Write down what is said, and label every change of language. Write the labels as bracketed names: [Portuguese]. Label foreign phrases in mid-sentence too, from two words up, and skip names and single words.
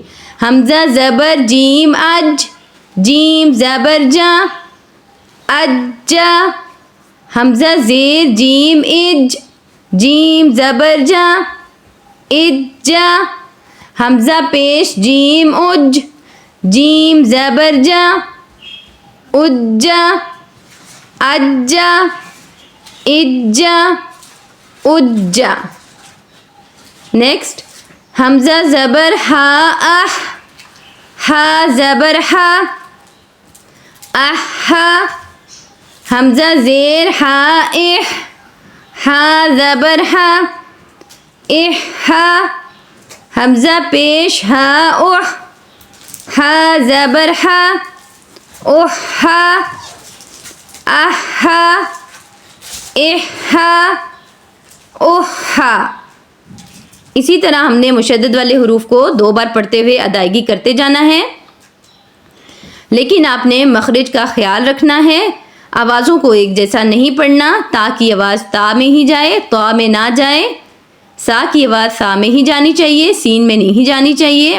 [Urdu] حمزہ زبر جیم اج، جیم زبر جا، اجا، حمزہ زیر جیم اج، جیم زبر جا، اجا، حمزہ پیش جیم اج، جیم زبر جا، اجا، اجا، اجا، اجا۔ نیکسٹ، حمزہ زبر ہا اح، ہا زبر ہا، احا، حمزہ زیر ہا اح، ہا زبر ہا، احا، حمزہ پیش ہا اح، ہا زبر ہا، احا، احا، احا، احا۔ اسی طرح ہم نے مشدد والے حروف کو 2 بار پڑھتے ہوئے ادائیگی کرتے جانا ہے، لیکن آپ نے مخرج کا خیال رکھنا ہے، آوازوں کو ایک جیسا نہیں پڑھنا، تا کی آواز تا میں ہی جائے، طا میں نہ جائے، سا کی آواز سا میں ہی جانی چاہیے، سین میں نہیں جانی چاہیے۔